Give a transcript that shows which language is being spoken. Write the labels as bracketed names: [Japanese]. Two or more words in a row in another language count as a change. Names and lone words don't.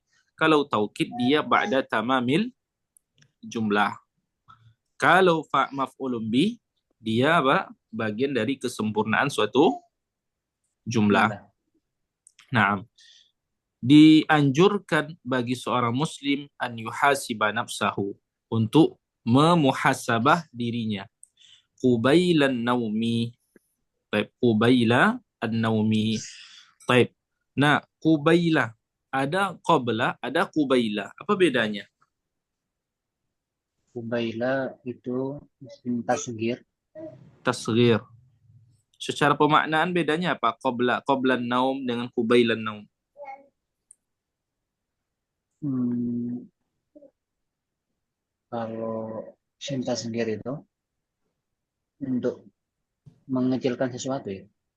[Indonesian] Kalau taukid dia [Arabic] بعد تمام الجملة. [Indonesian] Kalau [Arabic] مفعول به [Indonesian] dia apa? Bagian dari kesempurnaan suatu jumlah. Nah, dianjurkan bagi seorang muslim [Arabic] أن يحاسب نفسه, [Indonesian] untuk memuhasabah dirinya. [Arabic] قبيل النوم. Baik, قبيل النوم. [Indonesian] Baik. Nah, qubaila. Ada qabla, ada qubaila. Apa bedanya? Qubaila itu [Arabic] اسم تصغير. [Indonesian] Tasghir. Secara pemaknaan bedanya apa? [Arabic] قبل النوم [Indonesian] dengan [Arabic] قبيل النوم. [Indonesian] Kalau [Arabic] اسم تصغير [Indonesian] itu untuk mengecilkan sesuatu ya.